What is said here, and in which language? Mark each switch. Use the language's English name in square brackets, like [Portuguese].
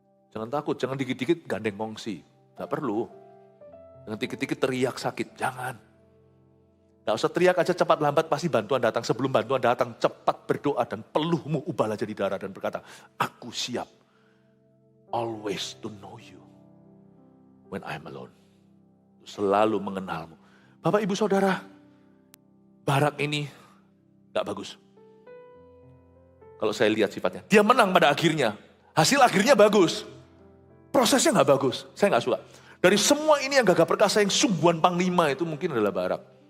[Indonesian] Jangan takut, jangan dikit-dikit gandeng ngongsi. Gak perlu. Jangan dikit-dikit teriak sakit, jangan. Gak usah teriak aja cepat lambat pasti bantuan datang. Sebelum bantuan datang cepat berdoa dan peluhmu ubahlah jadi darah dan berkata, aku siap. [English] Always to know you when I'm alone. [Indonesian] Selalu mengenalmu. Bapak Ibu Saudara, Barak ini gak bagus. Kalau saya lihat sifatnya, dia menang pada akhirnya. Hasil akhirnya bagus. Prosesnya gak bagus, saya gak suka. Dari semua ini yang gagah perkasa yang sungguhan panglima itu mungkin adalah Barak.